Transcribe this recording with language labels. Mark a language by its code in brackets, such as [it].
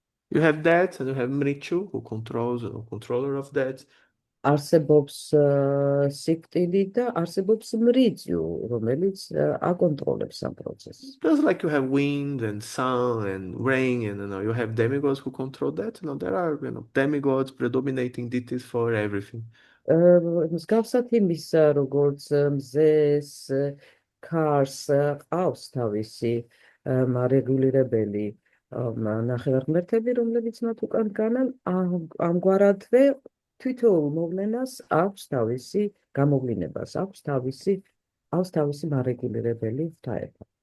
[en] You have that, and you have Mritu, who controls, controller of that. [ka] არსებობს სიკვდილი და არსებობს მრიძიუ, რომელიც აკონტროლებს ამ პროცესს. [en] Just like you have wind and sun and rain, and you have demigods who control that. There are demigods, predominating deities for everything. [ka] მსგავსად იმისა, როგორც მზეს, ქარს ყავს თავისი მარეგულირებელი ნახევარღმერთები, რომლებიც მათ უკან დგანან, ამგვარადვე თითოეულ მოვლენას აქვს თავისი გამოვლინებას, აქვს თავისი მარეგულირებელი ღვთაება.